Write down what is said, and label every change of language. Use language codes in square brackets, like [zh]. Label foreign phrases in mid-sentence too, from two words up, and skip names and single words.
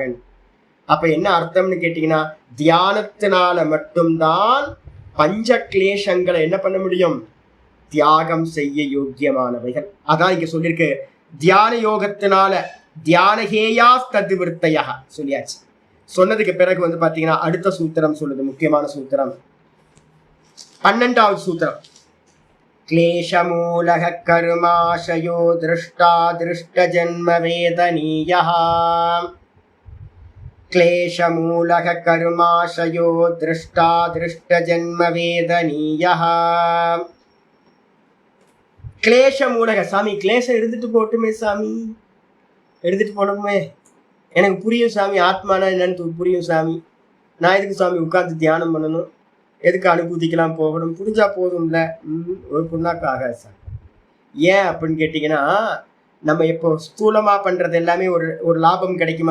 [ta] அப்ப என்ன அர்த்தம்னு கேட்டீங்கன்னா தியானத்தினால மட்டும்தான் பஞ்ச கிளேசங்களை என்ன பண்ண முடியும்? தியாகம் செய்ய யோக்கியமானவைகள். அதான் இங்க சொல்லியிருக்கு. தியான யோகத்தினால [sa] ध्यानहेयाः तद्वृत्तयः [ta] சொல்லியாச்சு. சொன்னதுக்கு பிறகு வந்து பாத்தீங்கன்னா அடுத்த சூத்திரம் சொல்லுது, முக்கியமான சூத்திரம் 12வது சூத்திரம். [sa] क्लेशमूलः कर्माशयो दृष्टा दृष्टजन्म वेदनीयः, क्लेशमूलः कर्माशयो दृष्टा दृष्टजन्म वेदनीयः. [ta] क्लेशमूलக சாமி, கிளேசம் இருந்துட்டு போட்டுமே சாமி, எடுத்துட்டு போனோமே. எனக்கு புரியும் சாமி, ஆத்மானா என்னன்னு புரியும் சாமி. நான் எதுக்கு சாமி உட்கார்ந்து தியானம் பண்ணணும்? எதுக்கு அனுபூதிக்கலாம் போகணும்? புரிஞ்சா போதும்ல. ஒரு புண்ணாக்கு ஆகாது சார். ஏன் அப்படின்னு கேட்டிங்கன்னா நம்ம இப்போ ஸ்தூலமா பண்றது எல்லாமே ஒரு லாபம் கிடைக்குமா?